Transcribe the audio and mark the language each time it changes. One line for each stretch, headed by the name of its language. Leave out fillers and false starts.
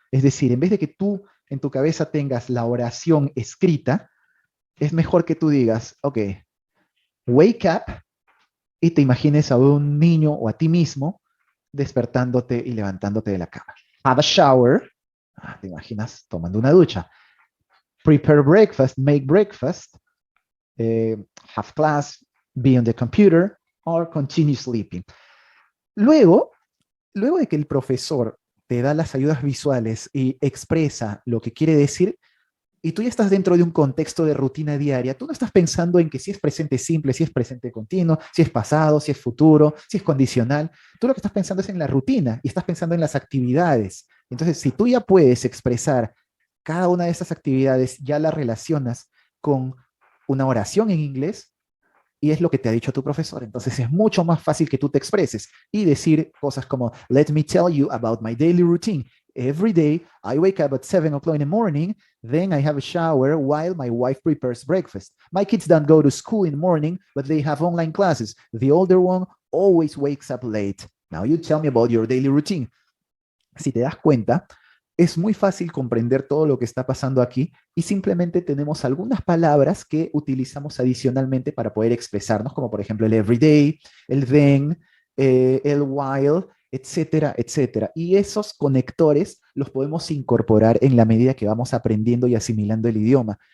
Spanish: Es decir, en vez de que tú en tu cabeza tengas la oración escrita, es mejor que tú digas, ok,
English: wake up
Spanish: y te imagines a un niño o a ti mismo despertándote y levantándote de la cama.
English: Have a shower.
Spanish: Te imaginas tomando una ducha.
English: Prepare breakfast, make breakfast, eh, have class, be on the computer, or continue sleeping.
Spanish: Luego, luego de que el profesor te da las ayudas visuales y expresa lo que quiere decir, y tú ya estás dentro de un contexto de rutina diaria, tú no estás pensando en que si es presente simple, si es presente continuo, si es pasado, si es futuro, si es condicional. Tú lo que estás pensando es en la rutina y estás pensando en las actividades. Entonces, si tú ya puedes expresar cada una de esas actividades, ya la relacionas con una oración en inglés, y es lo que te ha dicho tu profesor. Entonces es mucho más fácil que tú te expreses y decir cosas como,
English: let me tell you about my daily routine. Every day I wake up at 7 o'clock in the morning, then I have a shower while my wife prepares breakfast. My kids don't go to school in the morning, but they have online classes. The older one always wakes up late. Now you tell me about your daily routine.
Spanish: Si te das cuenta, es muy fácil comprender todo lo que está pasando aquí y simplemente tenemos algunas palabras que utilizamos adicionalmente para poder expresarnos, como por ejemplo el everyday, el then, el while, etcétera, etcétera. Y esos conectores los podemos incorporar en la medida que vamos aprendiendo y asimilando el idioma.